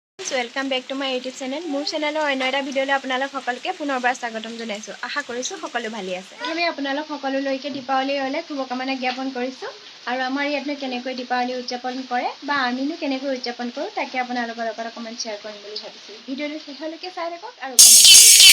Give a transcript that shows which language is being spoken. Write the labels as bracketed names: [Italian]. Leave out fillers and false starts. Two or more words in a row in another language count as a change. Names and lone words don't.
[English] friends welcome back to my YouTube channel more channel [Assamese] अन्य এটা ভিডিওলৈ আপোনালোক সকলোকে পুনৰবাৰ স্বাগতম জনাইছো আশা কৰিছো সকলো ভালে আছে আমি আপোনালোক সকলোলৈকে দীপাৱলীৰ হলে শুভকামনা জ্ঞাপন কৰিছো আৰু আমাৰ ইয়াতনো কেনেকৈ দীপাৱলী উদযাপন কৰে বা আমিনো কেনেকৈ উদযাপন কৰো তাকে আপোনালোকৰ লগত [English] comment share [Assamese] কৰিম বুলি ভাবিছো ভিডিওটো শেষলৈকে চাই থাকক আৰু কমেন্ট কৰি